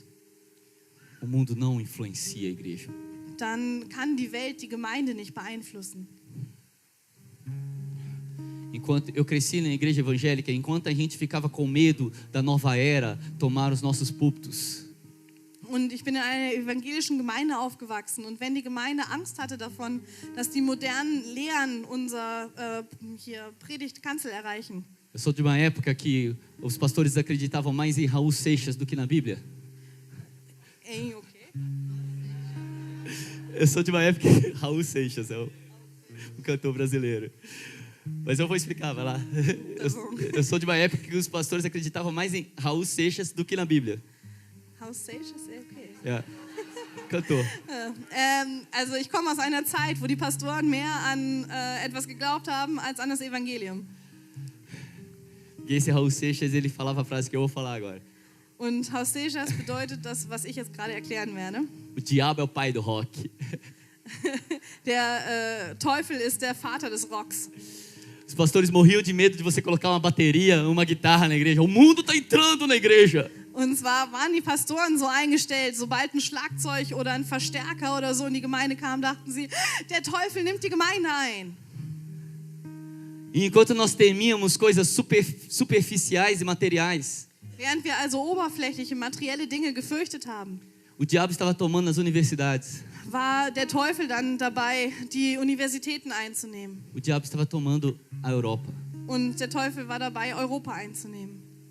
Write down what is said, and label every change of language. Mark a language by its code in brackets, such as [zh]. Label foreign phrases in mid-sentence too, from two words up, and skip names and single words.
[pt] o mundo não influencia a igreja. [de] dann kann die Welt die Gemeinde nicht beeinflussen. [pt] Enquanto eu cresci na igreja evangélica, enquanto a gente ficava com medo da nova era tomar os nossos púlpitos, [de] Und ich bin in einer evangelischen Gemeinde aufgewachsen. Und wenn die Gemeinde Angst hatte davon, dass die modernen Lehren unser Predigtkanzel erreichen. [pt] eu sou de uma época que os pastores acreditavam mais em Raul Seixas do que na Bíblia. Ey, okay. Eu sou de uma época que Raul Seixas é o cantor brasileiro. Mas eu vou explicar, vai lá. Eu sou de uma época que os pastores acreditavam mais em Raul Seixas do que na Bíblia. Raul Seixas, okay. [de] Ja. Cantor. Also ich komme aus einer Zeit, wo die Pastoren mehr an etwas geglaubt haben als an das Evangelium. [pt] E esse Raul Seixas, ele falava a frase que eu vou falar agora. [de] Und Raul Seixas bedeutet das, was ich jetzt gerade erklären werde. [pt] O diabo é o pai do rock. [de] Der Teufel ist der Vater des Rocks. [pt] Os pastores morriam de medo de você colocar uma bateria, uma guitarra na igreja. O mundo está entrando na igreja. [de] Und zwar waren die Pastoren so eingestellt, sobald ein Schlagzeug oder ein Verstärker oder so in die Gemeinde kam, dachten sie, der Teufel nimmt die Gemeinde ein. [pt] E enquanto nós temíamos coisas superficiais e materiais, [de] Während wir also oberflächliche, materielle Dinge gefürchtet haben, [pt] o diabo estava tomando as universidades. [de] war der Teufel dann dabei, die Universitäten einzunehmen. [pt] O diabo estava tomando a Europa. [de] Und der Teufel war dabei, Europa einzunehmen.